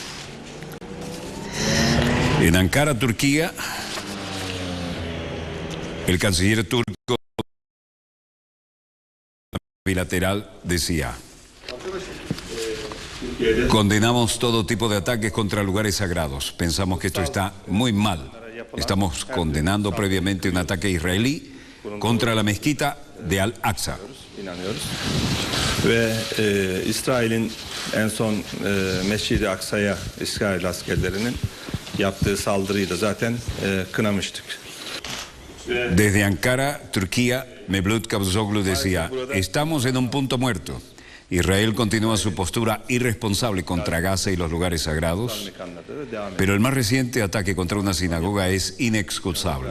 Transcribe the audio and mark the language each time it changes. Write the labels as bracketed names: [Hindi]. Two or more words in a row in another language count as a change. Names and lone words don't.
[Spanish] En Ankara, Turquía, el canciller turco bilateral decía: condenamos todo tipo de ataques contra lugares sagrados. Pensamos que esto está muy mal. Estamos condenando previamente un ataque israelí contra la mezquita de Al-Aqsa. [Turkish] Ve İsrail'in en son Mescid-i Aksa'ya İsrail askerlerinin yaptığı saldırıyı da zaten kınamıştık. [Spanish] Desde Ankara, Turquía, Mevlut Cavusoglu decía: estamos en un punto muerto. Israel continúa su postura irresponsable contra Gaza y los lugares sagrados, pero el más reciente ataque contra una sinagoga es inexcusable.